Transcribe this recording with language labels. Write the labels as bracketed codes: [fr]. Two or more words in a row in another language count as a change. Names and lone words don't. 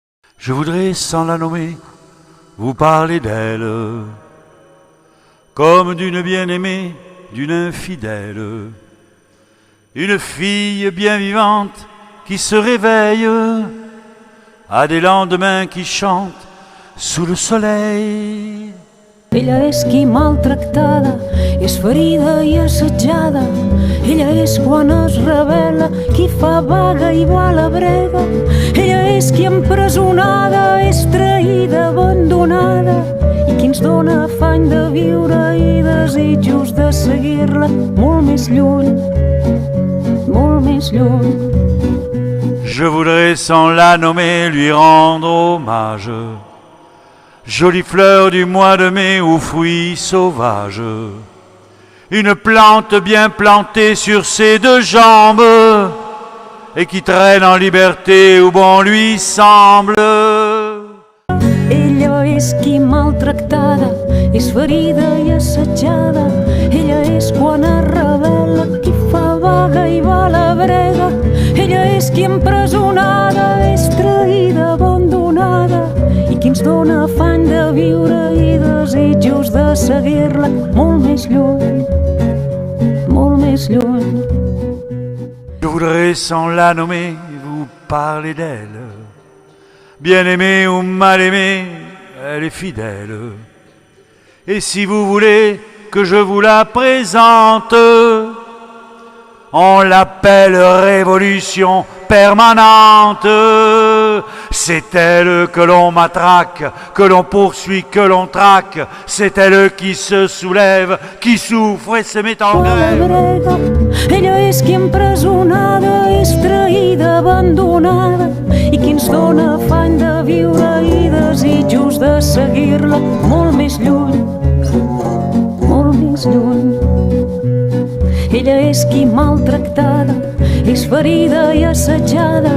[fr] Je voudrais, sans la nommer, vous parler d'elle, comme d'une bien-aimée, d'une infidèle, une fille bien vivante qui se réveille à des lendemains qui chantent sous le soleil. [ca] Ella és qui maltractada, és ferida i assetjada. Ella és quan es rebel·la, qui fa vaga i va a la brega. Ella és qui empresonada, és traïda, abandonada, i qui ens dóna afany de viure i desitjos de seguir-la molt més lluny, molt més lluny. [fr] Je voudrais, sans la nommer, lui rendre hommage. Jolie fleur du mois de mai ou fruit sauvage, une plante bien plantée sur ses deux jambes et qui traîne en liberté où bon lui semble. [ca] Ella és qui maltractada, és ferida i assetjada. Ella és quan es rebel·la, qui fa vaga i va a la brega. Ella és qui empresonada, és traïda, abandonada, i qui ens dóna afany de viure i desitjos de seguir-la molt més lluny, molt més lluny. [fr] Je voudrais, sans la nommer, vous parler d'elle. Bien-aimée ou mal-aimée, elle est fidèle. Et si vous voulez que je vous la présente, on l'appelle révolution permanente. C'est elle que l'on matraque, que l'on poursuit, que l'on traque. C'est elle qui se soulève, qui souffre et se met en grève. [ca] Ella és qui empresonada, és traïda, abandonada, i qui ens dóna afany de viure i desitjos de seguir-la molt més lluny, molt més lluny. Ella és qui maltractada, és ferida i assetjada.